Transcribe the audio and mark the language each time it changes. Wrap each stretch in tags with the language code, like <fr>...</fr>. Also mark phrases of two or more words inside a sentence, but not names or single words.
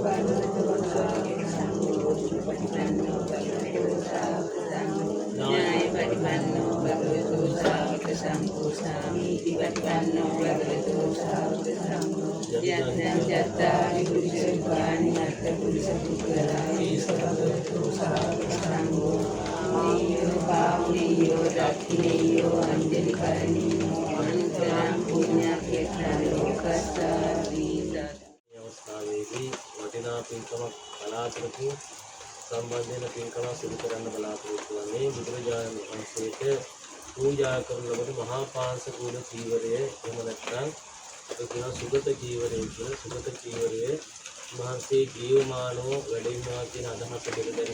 <pi>न्याय पटिपन्नो भगवतो सावक संघो स्वामीति पटिपन्नो भगवतो सावक संघो यत्नं जत्तानि पुरुषरूपाणि अत्र पुरुषपुत्राणि भगवतो सावक संघो नेयो पावनेयो दक्षिणेयो अंजलि करणीयो अनन्तरं पुण्यक्षेत्रं लोकस्ताति</pi> <si>අවස්ථාවේදී වටිනා පින්කමක් බලාපොරොත්තු සම්බන්ධයෙන් පින්කම සිදු කරන්න බලාපොරොත්තු වන්නේ බුදුරජාණන් වහන්සේට පූජා කරන ලබන මහා පාංශකූල චීවරය එහෙම නැත්නම් අපි කියන සුගත චීවරය කියලා සුගත චීවරය මහන්සිය ජීවමානව වැඩිමවා කියන අදහස දෙකදරි</si>